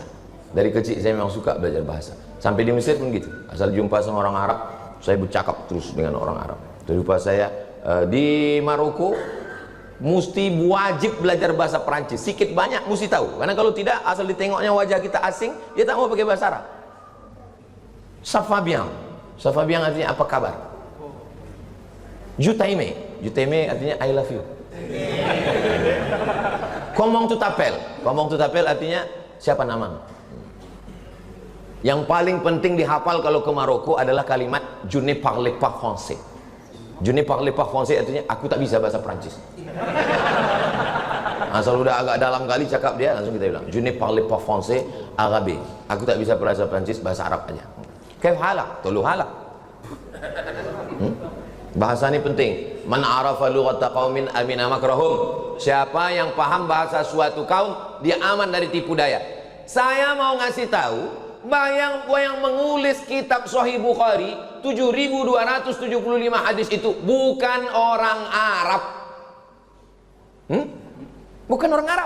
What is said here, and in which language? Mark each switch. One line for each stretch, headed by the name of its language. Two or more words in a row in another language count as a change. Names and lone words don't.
Indonesian: Dari kecil saya memang suka belajar bahasa. Sampai di Mesir pun gitu. Asal jumpa sama orang Arab, saya bercakap terus dengan orang Arab. Terus lupa saya di Maroko, mesti wajib belajar bahasa Perancis, sedikit banyak mesti tahu, karena kalau tidak, asal ditengoknya wajah kita asing, dia tak mau pakai bahasa Arab.
French: Ça va bien, ça va bien
Indonesian: artinya apa kabar.
French: Je t'aime, je t'aime artinya
English: I love you.
French: Comment tu t'appelles, comment tu t'appelles
Indonesian: artinya siapa namamu. Yang paling penting dihafal kalau ke Maroko adalah kalimat
French: je ne parle pas français. Je ne parle pas français
Indonesian: artinya aku tak bisa bahasa Prancis. Asal udah agak dalam kali cakap dia, langsung kita bilang
French: je ne parle pas français arabe.
Indonesian: Aku tak bisa bahasa Prancis, bahasa Arab aja.
Arabic: كيف حالك، طول حالك.
Indonesian: Bahasa ini penting.
Arabic: من عرف لغة قوم أمن مكرهم.
Indonesian: Siapa yang paham bahasa suatu kaum, dia aman dari tipu daya. Saya mau ngasih tahu, yang mengulis kitab Sahih Bukhari 7.275 hadis itu bukan orang Arab. Bukan orang Arab.